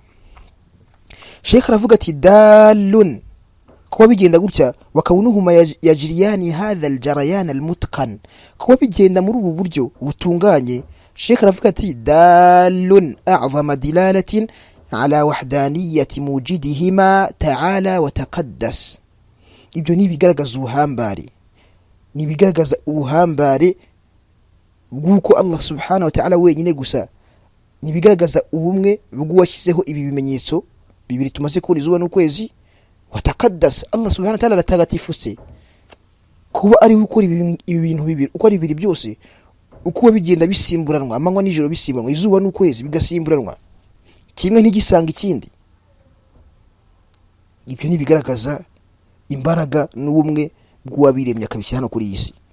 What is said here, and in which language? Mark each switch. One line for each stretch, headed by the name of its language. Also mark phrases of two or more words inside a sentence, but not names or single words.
Kinyarwanda: Sheikh aravuga ati dalun, kuba bigenda gutya,
Arabic: وكونهما يجريان هذا الجريان المتقن,
Kinyarwanda: kuba bigenda muri ubu buryo butunganye. Sheikh aravuga ati
Arabic: دال أعظم دلالة على وحدانية موجدهما تعالى وتقدس.
Kinyarwanda: Ibyo ni bigaragaza ubuhambare, bw'uko
Arabic: الله سبحانه وتعالى
Kinyarwanda: wenyine gusa, ni bigaragaza ubumwe bw'uwashyizeho ibi bimenyetso bibiri tumaze kubona, izuba n'ukwezi.
Arabic: وتقدس, الله سبحانه وتعالى
Kinyarwanda: aratagatifuse kuba ari gukora ibi bintu bibiri, uko ari bibiri byose, uko bigenda bisimburanwa, amanywa n'ijoro bisimburanwa, izuba n'ukwezi bigasimburanwa, kimwe ntigisanga ikindi. Ibyo ni bigaragaza imbaraga n'ubumwe bw'uwabiremye akabishyira hano kuri iyi si.